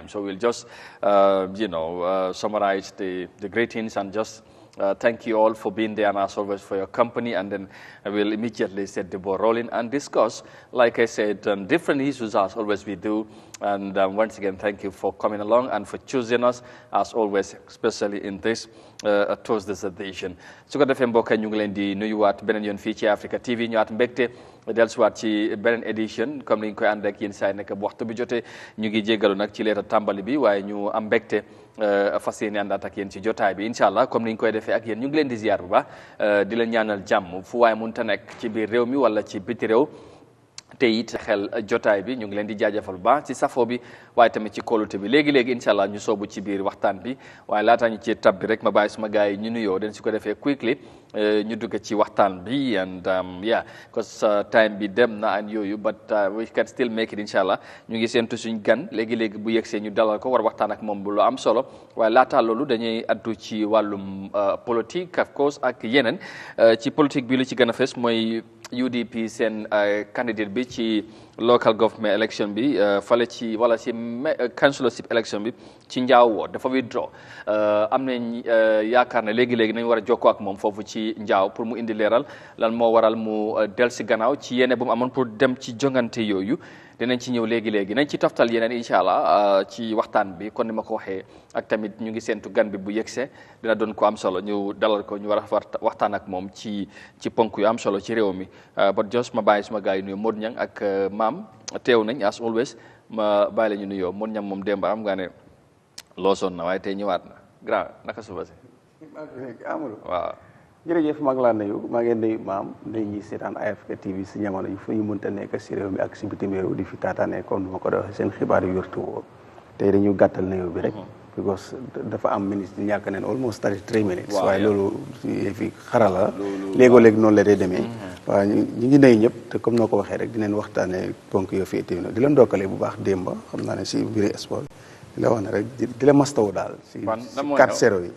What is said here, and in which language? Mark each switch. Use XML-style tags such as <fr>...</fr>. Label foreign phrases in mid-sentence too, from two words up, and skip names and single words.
<en>So we'll just, summarize the greetings and just thank you all for being there and as always for your company. And then I will immediately set the ball rolling and discuss, like I said, different issues as always we do. And once again, thank you for coming along and for choosing us as always, especially in this Thursday's edition.</en> <wo>Su ko defee mbokk ñu ngi leen di nuyuwaat beneen yoon fii ci Africa TV ñëwaat mbégte dellusiwaat ci beneen édition comme ni ñu koy ànd ak yéen saa nekk bu waxtu bi jotee ñu ngi jéggalu nag ci leeta tàmbali bi waaye ñu am mbégte fas yéene àndaat ak yéen ci jotaay bi</wo> <ar>إن شاء الله</ar> <wo>comme ni ñu koy defee ak yéen ñu ngi leen di ziar bu baax di leen ñaanal jàmm fu waaye mënta nekk ci biir réew mi wala ci biti réew. te it xel jotaay bi ñu ngi leen di jaajëfal bu baax ci safo bi waaye tamit ci kóolute bi léegi-léegi</wo> <ar>إن شاء الله</ar> <wo>ñu soobu ci biir waxtaan bi waaye laataa ñu ci tab bi rek ma bàyyi suma gars yi ñu nuyoo den si ko defee quickly ñu dugg ci waxtaan bi</wo> <en>and because time</en> <wo>bi dem na and yooyu but</wo> <en>we can still make it</en> <ar>إن شاء الله</ar> <wo>ñu ngi seentu suñ gan léegi-léegi bu yegsee ñu dalal ko war waxtaan ak moom bu lu am solo waaye laataa loolu dañuy addu ci wàllum politique</wo> <en>of course</en> <wo>ak yeneen ci politique bi lu ci gën a fes mooy UDP seen candidate bi ci</wo> <en>local government election</en> <wo>bi fale ci wala ci</wo> <en>councilorship election</en> <wo>bi ci Njaaw dafa withdraw am nañ yaakaar ne léegi-léegi nañ war a jokkoo ak moom foofu ci Njaaw pour mu indi leeral lan moo waral mu del si gannaaw ci yéene bu mu amoon pour dem ci jongante yooyu dinañ ci ñëw léegi-léegi nañ ci toftal yeneen</wo> <ar>إن شاء الله</ar> <wo>ci waxtaan bi kon ni ma ko waxee ak tamit ñu ngi seentu gan bi bu yegsee dina doon ko am solo ñu dalal ko ñu war a waxtaan ak moom ci ponk yu am solo ci réew mi</wo> <en>but just</en> <wo>ma bàyyi suma gars yi nuyu Modou Niang ak maam teew nañ</wo> <en>as always</en> <wo>ma bàyyi la ñu nuyoo Modou Niang moom démb am nga ne loosoon na waaye tey ñëwaat na grand naka suba si Amadou waaw jërëjëf maa ngi laa nuyu maa ngi nuyu maam day ñuy seetaan Eyeafrica TV si jamono yi fu ñu mënta nekk si réew mi ak si bitim réew di fi taataane comme ni ma ko waxee seen xibaar yu wértu woo tey dañu gàttal nuyu bi rek because dafa am ministre ñàkk neen</wo> <en>almost 33 minutes</en> <wo>waaye loolu fi xarala léegoo-léegi noonu la dee demee waaw ñu ngi nuyu ñëpp te comme noo ko waxee rek dinañ waxtaane ponk yoo fi téw na di la ndokkale bu baax démba xam naa ne si mbiri sport di la wax ne rek di la mastaw daal si 4-0 yi</wo>